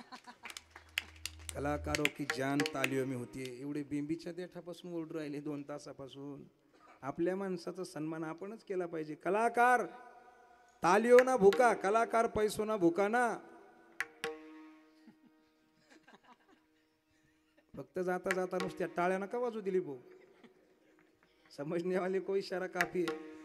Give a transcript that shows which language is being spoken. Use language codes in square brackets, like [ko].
[hi] कलाकारों की जान तालियों में होती है. [mr] एवढे बिंबीच्या देठापासून ओरडू राहिले 2 तासापासून. आपल्या माणसाचा सन्मान आपणच केला पाहिजे. [gu] कलाकार तालियों ना भूका, कलाकार पैसो ना भूका ना. [mr] फक्त जाता जाता नुसत्या टाळ्या नका वाजू दिली भाऊ. [hi] समजने वाले को इशारा काफी है.